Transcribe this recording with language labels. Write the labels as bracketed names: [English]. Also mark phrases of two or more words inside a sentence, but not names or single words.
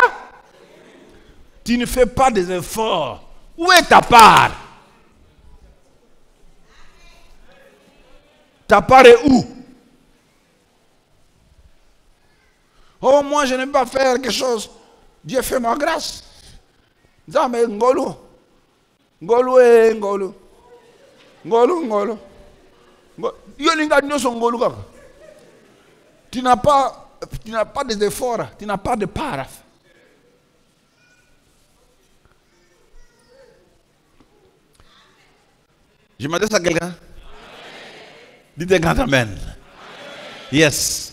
[French] Tu ne fais pas des efforts. Où est ta part? Ta part est où? Oh, moi, je n'aime pas faire quelque chose. Dieu fait ma grâce. [Lingala] Zame ngolo. Ngolo e ngolo. Ngolo ngolo. Yolinga nyoso ngolo kaka. [French] Tu n'as pas des efforts, tu n'as pas de part. Je m'adresse à quelqu'un? Dites un grand amen. Yes.